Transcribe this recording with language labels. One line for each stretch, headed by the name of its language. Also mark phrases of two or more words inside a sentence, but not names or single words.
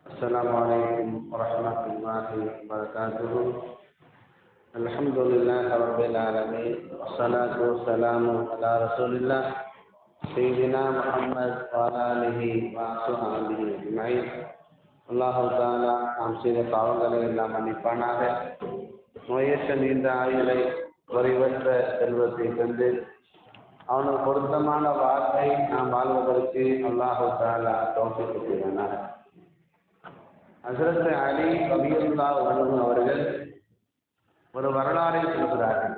Arabic: السلام عليكم ورحمة الله وبركاته. الحمد لله رب العالمين والصلاة والسلام على رسول الله سيدنا محمد وعلى آله وصحبه أجمعين. الله تعالى
Tamil: நாம் செய்த பாவங்களை எல்லாம் மன்னிப்பானாக. நோயற்ற நீண்ட ஆயுளை குறைவற்ற செல்வத்தை தந்து அவனுக்கு பொருத்தமான வாழ்க்கை நாம் வாழ்வதற்கு
Arabic: الله تعالى
Tamil: தௌஃபீக் செய்வானாக. ஹஜ்ரத் அலி
Arabic: رضي الله عنه
Tamil: அவர்கள் ஒரு வரலாறை சொல்கிறார்கள்.